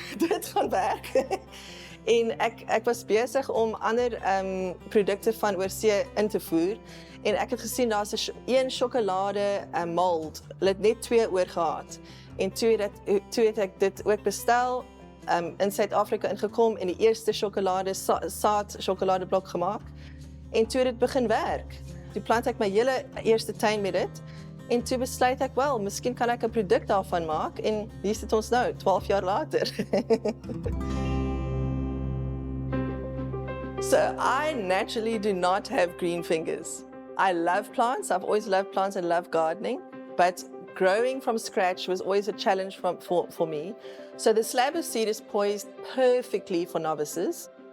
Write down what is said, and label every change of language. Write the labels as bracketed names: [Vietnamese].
[Afrikaans] Dit gaan werk. En ek was besig om ander produkte van oorsee in te voer. En ek het gesien daar's 'n sjokolade mold. Hulle het net 2 oor gehad. En toe het ek dit ook bestel in Suid-Afrika ingekom en die eerste saad sjokoladeblok gemaak. En toe het dit begin werk. Toe plant ek my hele eerste tuin met dit. En toe besluit ek, wel, miskien kan ek 'n produk daarvan maak en hier sit ons nou 12 jaar later. [English] So I naturally do not have green fingers. I love plants. I've always loved plants and love gardening, but growing from scratch was always a challenge for me. So the slab of seed is poised perfectly for novices.